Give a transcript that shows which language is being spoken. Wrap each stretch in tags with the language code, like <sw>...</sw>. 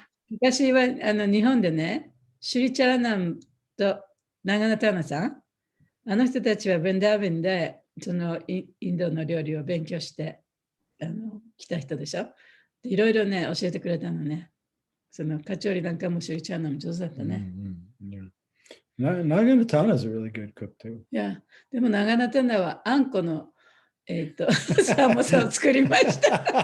<ja>昔は日本でね、シュリチャラナムとナガナタナさん、あの人たちはベンダーベンでそのインドの料理を勉強して来た人でしょ。いろいろね、教えてくれたのね。そのカチョリなんかもシュリチャラナム上手だったね。</ja> <en>Nagana Tana is a really good cook too.</en> <ja>いや、でもナガナタナはあんこのサモサを作りました。</ja>